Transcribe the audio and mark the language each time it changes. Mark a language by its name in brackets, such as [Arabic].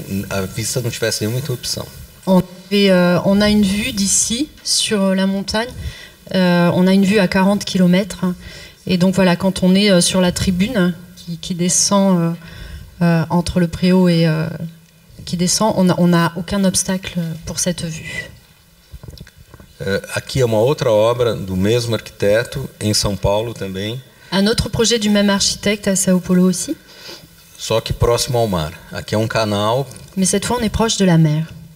[Portuguese] a vista não tivesse nenhuma interrupção. [French] On a une vue d'ici sur la montagne, on a une vue à 40 km. Et donc voilà, quand on est sur la tribune qui descend entre le préau et qui descend, on n'a aucun obstacle pour cette vue. [Portuguese] Aqui é uma outra obra do mesmo arquiteto, em São Paulo também. [French] Un autre projet du même architecte à Sao Paulo aussi. [Portuguese] Só que próximo ao mar. Aqui é um canal. [French] Mais cette fois, on est proche de la mer.